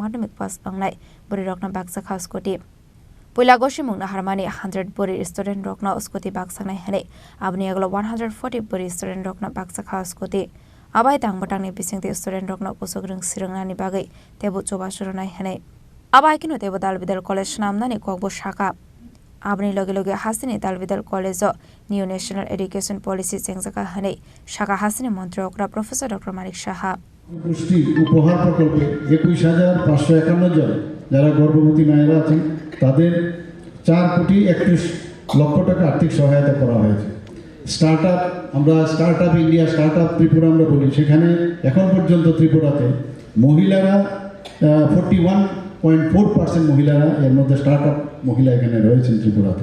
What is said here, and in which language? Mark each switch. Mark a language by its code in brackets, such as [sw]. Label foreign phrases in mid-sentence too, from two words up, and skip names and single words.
[trp] madhyamik pass angnai buri rokno baksa khaskoti Pulagoshi mungna harmani 100 buri student rokna uskoti baksanai hane abni aglo 140 buri student rokna baksa khaskoti abai tangbatangni bisingte student rokna kusogrung sirangnani bagai tebu choba suranai hane abai kino tebu dalbidal college namnani kokbo shaka abni loge loge hasini dalbidal college [en] new national education policy [trp] jengjaka hane shaka hasini mantri okra Professor Dr. Manik Shaha [bn] পুষ্টি উপহার প্রকল্পে 21,551 জন যারা গর্ভবতী মায়েরা আছেন তাদের 4,31,00,000 টাকা আর্থিক সহায়তা করা হয়েছে। আমরা স্টার্ট আপ ইন্ডিয়া, স্টার্ট আপ ত্রিপুরা আমরা বলি, সেখানে এখন পর্যন্ত ত্রিপুরাতে মহিলারা 41.4% মহিলারা, এর মধ্যে স্টার্ট আপ মহিলা এখানে রয়েছেন ত্রিপুরাতে।